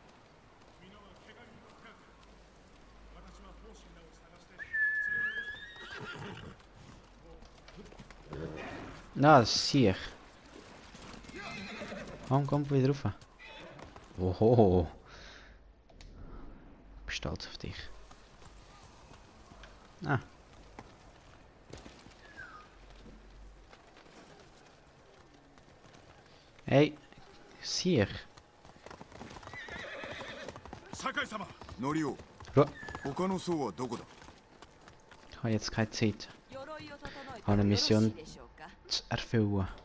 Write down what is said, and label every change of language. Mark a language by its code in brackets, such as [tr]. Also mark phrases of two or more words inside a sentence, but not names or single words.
[nl] Nou, dat is hier. Waarom komt hij weer erop? [de] Oh, [nl] ik ben [de] stolz auf dich. Ah. Hey, ist hier. [ja] 酒井様。ノリオ、 Oh, 他の層はどこだ。 [de] ich habe jetzt keine Zeit. [ja] 鎧を整え [de] Ich habe eine [ja] てよろしい [de] Mission [ja] でしょうか。 [de] zu erfüllen.